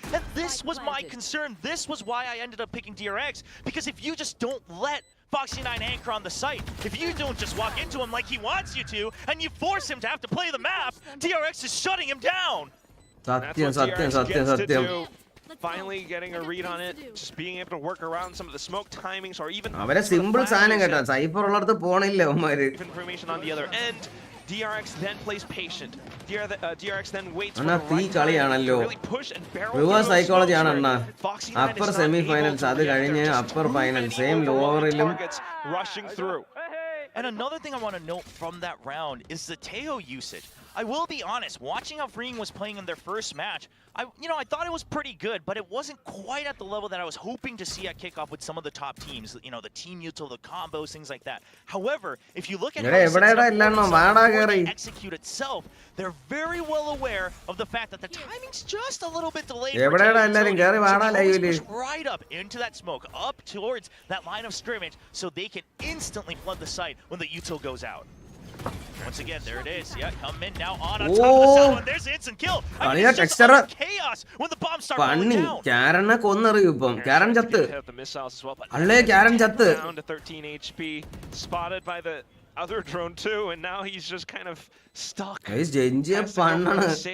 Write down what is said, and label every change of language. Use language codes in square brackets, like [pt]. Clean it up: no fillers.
[en] And this was my concern. This was why I ended up picking DRX, because if you just don't let Foxy9 anchor on the site, if you don't just walk into him like he wants you to, and you force him to have to play the map, DRX is shutting him down. Satyam. Finally getting a read on it, just being able to work around some of the smoke timings or even [ml] അവരെ simple സാധനം കേട്ടോ cipher ഉള്ളടത്ത് പോണില്ല അവന്മാര് [en] information on the other end. DRX then plays patient. DRX then waits for the [ml] കളിയാണല്ലോ reverse psychology ആണ് അണ്ണാ upper semi finals അത് കഴിഞ്ഞ് upper final same ലോവറിലും [en] rushing through. And another thing I want to note from that round is the Teo usage. I will be honest, watching how Freeing was playing in their first match, I thought it was pretty good, but it wasn't quite at the level that I was hoping to see at Kickoff with some of the top teams. The team util, the combos, things like that. However, if you look at how they execute itself, they're very well aware of the fact that the timing's just a little bit delayed. Push right up into that smoke, up towards that line of scrimmage, so they can instantly flood the site when the util goes out. Once again, there it is. Yeah, come in now on top of the cell, and there's the instant kill. I mean, it's just chaos when the bombs start rolling down. [ml] Karan കൊന്നറിയും ഇപ്പം കാരൻ ചത്ത് അല്ലേ കാരൻ ചത്ത് [en] down to 13 HP, spotted by the other drone too, and now he's just kind of stuck. Guys, [ml] Gen.G പണ്ണാണ്